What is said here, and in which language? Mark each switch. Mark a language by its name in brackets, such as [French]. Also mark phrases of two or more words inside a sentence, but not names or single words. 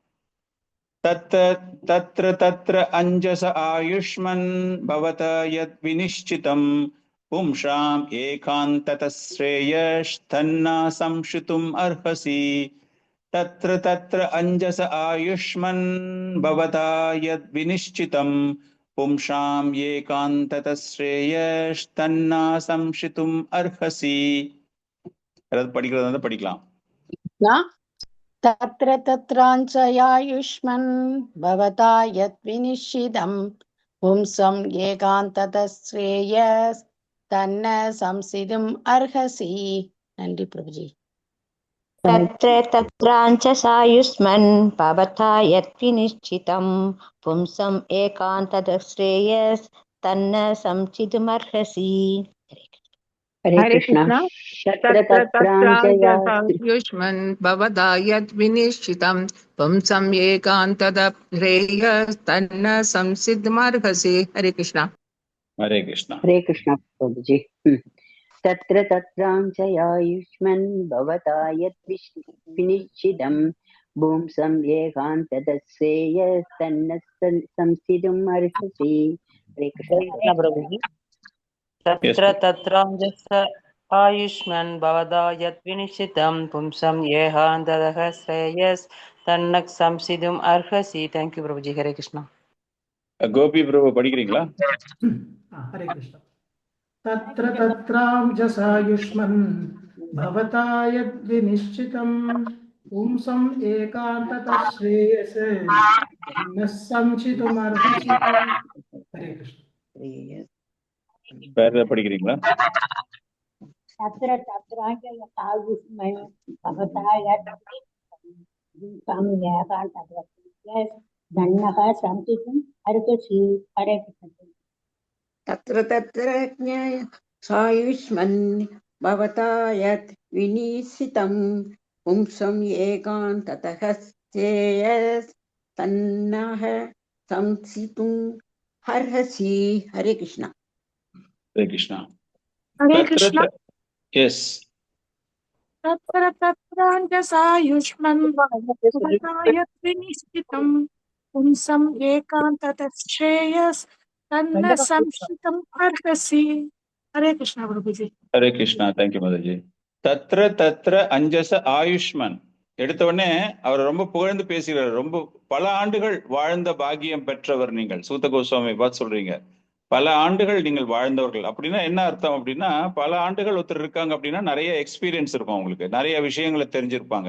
[Sanskrit] तत्र तत्राञ्जसा आयुष्मन् भवता यद् विनिश्चितम् पुंसाम् एकान्ततः श्रेयस् तन्नः शंसितुम् अर्हसि. तत्र तत्राञ्जसा आयुष्मन् भवता यद् विनिश्चितम् पुंसाम् एकान्ततः श्रेयस् तन्नः शंसितुम् अर्हसि. [Tamil] யாராவது படிக்கிறதா படிக்கலாம். [Sanskrit] तत्र तत्राञ्चयायुष्मन् भवता यत् विनिश्चितं पुंसं एकान्ततः श्रेयस्तन्न संसिद्धुम् अर्हसि. [Tamil] நன்றி பிரபுஜி. [Sanskrit] तत्र तत्राञ्चसायुष्मन् भवता यत् विनिश्चितं पुंसम् एकान्ततः श्रेयस्तन्न संसिद्धुमर्हसि. [Hindi] हरे कृष्णा। [Sanskrit] तत्र तत्राञ्चसायुष्मन् भवता यत् विनिश्चितं पुंसम् एकान्ततः श्रेयस्तन्न संसिद्धुमर्हसि. [Hindi] हरे कृष्णा। हरे कृष्णा। हरे कृष्णा प्रभुजी। [Sanskrit] तत्र तत्राञ्चयायुष्मन् भवता यत् विनिश्चितं पुंसम् एकान्ततः श्रेयस्तन्न संसिद्धुम् अर्हसि. [Hindi] हरे कृष्णा प्रभुजी। [Sanskrit] तत्र तत्राञ्चस आयुष्मन् भवता यत् विनिश्चितं पुंसं एकान्ततः श्रेयस्तन्न संसिद्धुम् अर्हसि. [English] thank you [Hindi] प्रभुजी. हरे कृष्णा। [Tamil] கோபி பிரபு படிக்கிறீங்களா? [Hindi] हरे कृष्ण। [Sanskrit] तत्र तत्राञ्चसायुष्मन् भवता यद् विनिश्चितं पुंसं एकान्ततः श्रेयसे न संचितुमर्हसि. [Hindi] हरे कृष्ण। [Tamil] வேற படிக்கிறீங்களா? [Sanskrit] तत्र तत्राञ्चसायुष्मन् भवता यद् पुंसं एकान्ततः श्रेयस्तन्न संचितुम् अर्हसि. [Hindi] हरे कृष्ण। [Sanskrit] तत्र तत्राञ्चसायुष्मन् भवता यत् विनिश्चितं पुंसं एकान्ततः श्रेयस्तन्न संसिद्धुम् अर्हसि. [Hindi] हरे कृष्णा। हरे कृष्णा। हरे कृष्णा। [English] यस। [Sanskrit] तत्र तत्राञ्चसायुष्मन् भवता यत् विनिश्चितं पुंसम् एकान्ततः श्रेयस्तन्न संसिद्धुम् अर्हसि. [Hindi] हरे कृष्णा प्रभुजी। हरे कृष्णा। [English] thank you [Hindi] माताजी। [Sanskrit] तत्र तत्राञ्जसा आयुष्मन् [Tamil] எடுத்த உடனே அவர் ரொம்ப புகழ்ந்து பேசுகிறார். ரொம்ப பல ஆண்டுகள் வாழ்ந்த பாக்கியம் பெற்றவர் நீங்கள். சூத கோஸ்வாமி பார்த்து சொல்றீங்க, பல ஆண்டுகள் நீங்கள் வாழ்ந்தவர்கள். அப்படின்னா என்ன அர்த்தம் அப்படின்னா, பல ஆண்டுகள் ஒருத்தர் இருக்காங்க அப்படின்னா நிறைய எக்ஸ்பீரியன்ஸ் இருக்கும், அவங்களுக்கு நிறைய விஷயங்களை தெரிஞ்சிருப்பாங்க.